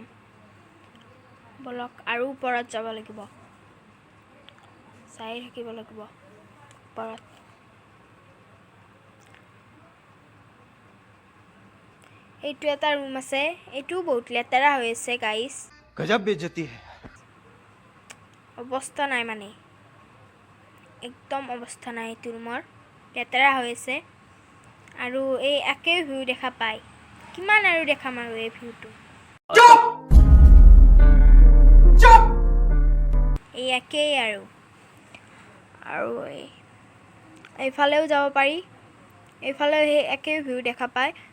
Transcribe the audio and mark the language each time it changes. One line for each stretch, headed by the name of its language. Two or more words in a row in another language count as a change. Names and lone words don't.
Assamese: বলক আৰু ওপৰত যাব লাগিব, চাই থাকিব লাগিব ওপৰত। এইটো এটা ৰুম আছে এইটো বহুত লেতেৰা হৈ আছে গাইস
Hindi: गजब बेइज्जती है
Assamese: অৱস্থা নাই মানে একদম অৱস্থা নাই এইটো ৰুমৰ লেতেৰা হৈ আছে আৰু এই একে ভিউ দেখা পায় কিমান আৰু দেখাম আৰু এই ভিউটো এই একেই আৰু এইফালেও যাব পাৰি এইফালেও সেই একেই ভিউ দেখা পায়